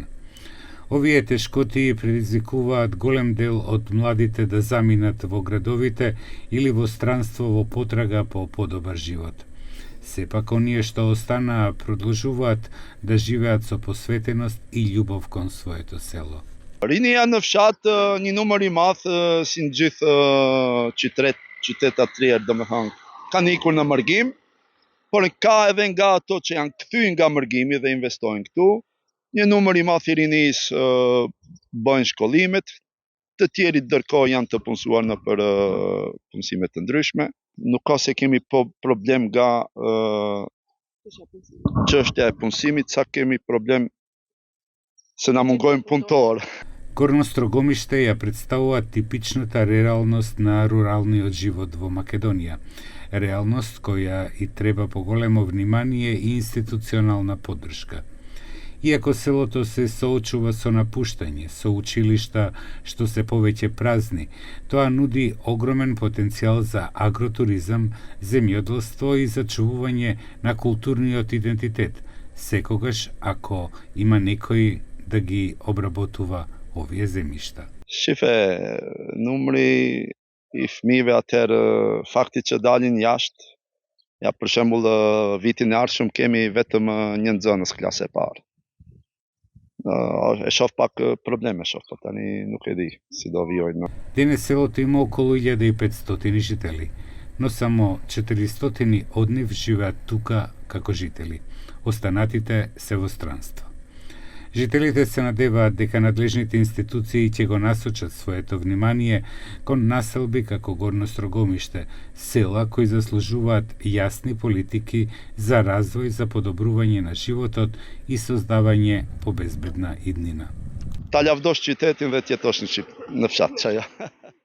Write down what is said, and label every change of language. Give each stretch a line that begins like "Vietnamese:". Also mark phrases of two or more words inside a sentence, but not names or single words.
Macedonian: Овие тешкоти предизвикуваат голем дел од младите да заминат во градовите или во странство во потрага по подобар живот. Сепак оние што останаа продолжуваат да живеат со посветеност и љубов кон своето село.
Albanian: Rinia në fshat një numër I madh si në gjithë qytetat tjerë, domethënë kanë ikur në mërgim, por ka edhe nga ato që janë kthyer nga mërgimi dhe investojnë këtu. Një numër I madh I rinis bëjnë shkollimet, të tjerit ndërkohë janë të punësuar në për punësime të ndryshme. Nuk ka se kemi problem nga çështja e punësimit, sa kemi problem se na mungojnë punëtor.
Macedonian: Горно Строгомиште ја представува типичната реалност на руралниот живот во Македонија. Реалност која и треба поголемо внимание и институционална поддршка. Иако селото се соочува со напуштање, со училишта што се повеќе празни, тоа нуди огромен потенцијал за агротуризам, земјоделство и зачувување на културниот идентитет, секогаш ако има некој да ги обработува овие земјишта.
Albanian: Shife, numri I fëmijëve atëherë fakti që dalin jashtë, ja për shembull vitin e ardhshëm kemi vetëm një nxënës klasë e parë. E shoh pak probleme, po tani nuk e di si do vijojnë.
Macedonian: Денес селото има околу 1500 жители, но само 400 од нив живеат тука како жители. Останатите се во странство. Жителите се надеваат дека надлежните институции ќе го насочат своето внимание кон населби како Горно Строгомиште, села кои заслужуваат јасни политики за развој, за подобрување на животот и создавање по безбедна иднина.
Albanian: Ta lavdosh qytetin dhe t'jetosh në fshat, çaja.